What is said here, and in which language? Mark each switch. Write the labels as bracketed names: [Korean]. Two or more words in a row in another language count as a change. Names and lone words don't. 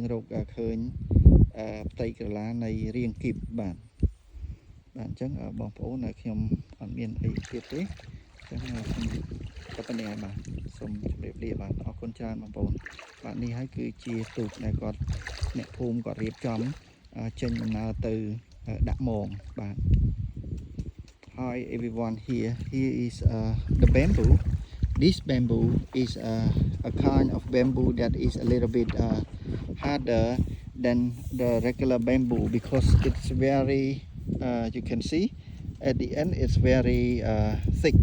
[Khmer] រកឃើញផ្ទៃកលានៃរាងគីបបាទអញ្ចឹងបងប្អូនខ្ញុំអត់មានអីទៀតទេអញ្ចឹងខ្ញុំក៏ប៉ុណ្្នេះហើយបាទសូមជម្រាបលាបាទអរគុណច្រើនបងប្អូនបាទនេះហើយគឺជាទូកដែលគាត់អ្នកភូមិគាត់រៀបចំចេញដំណើរទៅដាក់មងបាទ [English] Hi everyone, here is the bamboo. This bamboo is a kind of bamboo that is a little bit harder than the regular bamboo because it's very you can see at the end it's very thick.